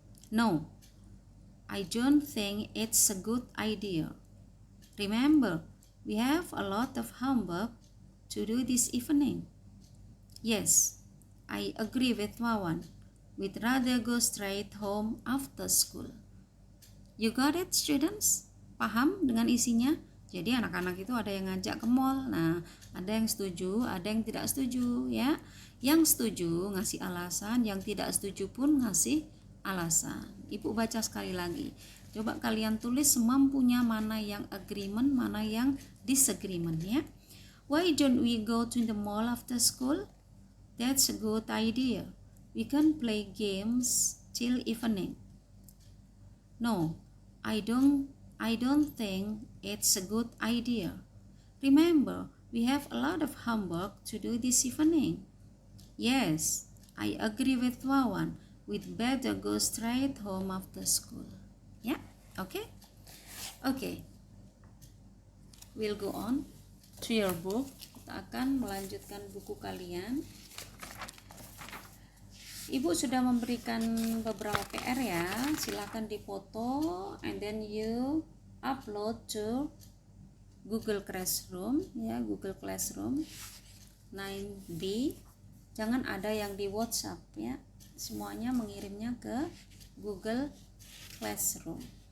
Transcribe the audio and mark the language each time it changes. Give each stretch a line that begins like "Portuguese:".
English: No, I don't think it's a good idea. Remember, we have a lot of homework to do this evening. Yes, I agree with Wawan. We'd rather go straight home after school. You got it, students?
Indonesian: Paham dengan isinya? Jadi anak-anak itu ada yang ngajak ke mall. Nah, ada yang setuju, ada yang tidak setuju, ya. Yang setuju ngasih alasan, yang tidak setuju pun ngasih alasan. Ibu baca sekali lagi. Coba kalian tulis semampunya mana yang agreement, mana yang disagreement, ya.
English: Why don't we go to the mall after school? That's a good idea. We can play games till evening. No, I don't think it's a good idea. Remember, we have a lot of homework to do this evening. Yes, I agree with Wawan. We'd better go straight home after school.
Indonesian: Ya, oke.
English: We'll go on to your book.
Indonesian: Kita akan melanjutkan buku kalian. Ibu sudah memberikan beberapa PR, ya. Silakan difoto
English: and then you upload to Google Classroom, ya, Google Classroom 9B.
Indonesian: Jangan ada yang di WhatsApp, ya. Semuanya mengirimnya ke Google Classroom.